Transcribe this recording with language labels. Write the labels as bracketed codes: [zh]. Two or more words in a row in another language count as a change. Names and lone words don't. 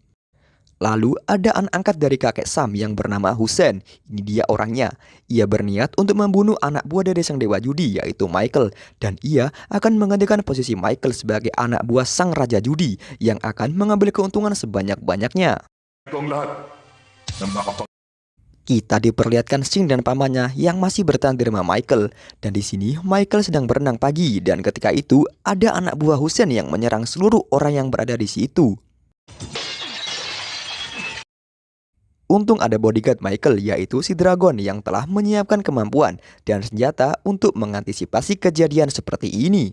[id] Lalu ada anak angkat dari kakek Sam yang bernama Hussein. Ini dia orangnya. Ia berniat untuk membunuh anak buah dari sang dewa judi, yaitu Michael, dan ia akan menggantikan posisi Michael sebagai anak buah sang raja judi yang akan mengambil keuntungan sebanyak-banyaknya. [tl] Ito ang lahat ng makapag... [id] Kita diperlihatkan Sing dan pamannya yang masih bertahan di rumah Michael. Dan di sini Michael sedang berenang pagi dan ketika itu ada anak buah Hussein yang menyerang seluruh orang yang berada di situ. Untung ada bodyguard Michael, yaitu si Dragon yang telah menyiapkan kemampuan dan senjata untuk mengantisipasi kejadian seperti ini.